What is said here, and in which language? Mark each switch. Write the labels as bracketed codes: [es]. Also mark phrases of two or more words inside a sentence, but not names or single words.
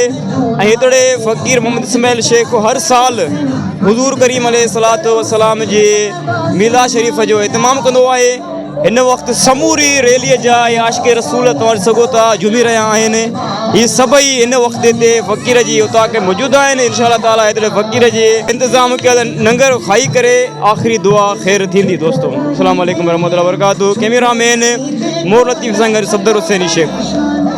[sd] ऐं हितड़े फ़क़ीर मोहम्मद इस्माइल शेख हर साल हुज़ूर करीम [ar] عليه الصلاة والسلام [sd] जे मिलाद शरीफ़ जो इतमाम कंदो आहे। हिन वक़्तु समूरी रैलीअ जा आशिक़ रसूल तव्हां सघो था झूमी रहिया आहिनि। हीअ सभई हिन वक़्तु हिते फ़क़ीर जी उताक मौजूदु आहिनि। [ar] إن شاء الله تعالى [sd] हिते फ़क़ीर जे इंतिज़ाम कयल लंगर खाई करे आख़िरी दुआ ख़ैर थींदी। दोस्तों, [ar] السلام عليكم ورحمة الله وبركاته. [sd] कैमरामैन मोर लतीफ़ सां गॾु सफदर हुसैनी शेख।